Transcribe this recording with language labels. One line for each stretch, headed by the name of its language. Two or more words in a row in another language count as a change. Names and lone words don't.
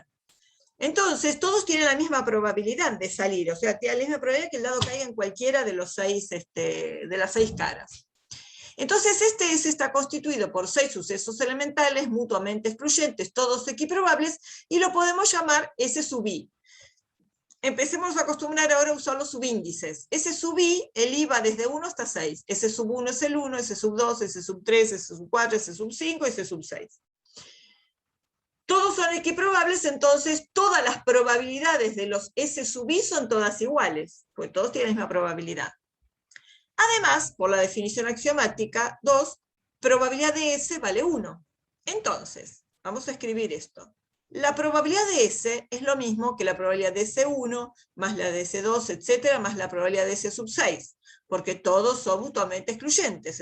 Spanish: Entonces, todos tienen la misma probabilidad de salir, o sea, tienen la misma probabilidad que el dado caiga en cualquiera de las 6 caras. Entonces, este S está constituido por 6 sucesos elementales mutuamente excluyentes, todos equiprobables, y lo podemos llamar S sub I. Empecemos a acostumbrar ahora a usar los subíndices. S sub I, el I va desde 1 hasta 6. S sub 1 es el 1, S sub 2, S sub 3, S sub 4, S sub 5, S sub 6. Todos son equiprobables, entonces todas las probabilidades de los S sub I son todas iguales, porque todos tienen la misma probabilidad. Además, por la definición axiomática 2, probabilidad de S vale 1. Entonces, vamos a escribir esto. La probabilidad de S es lo mismo que la probabilidad de S1, más la de S2, etcétera, más la probabilidad de S sub 6, porque todos son mutuamente excluyentes.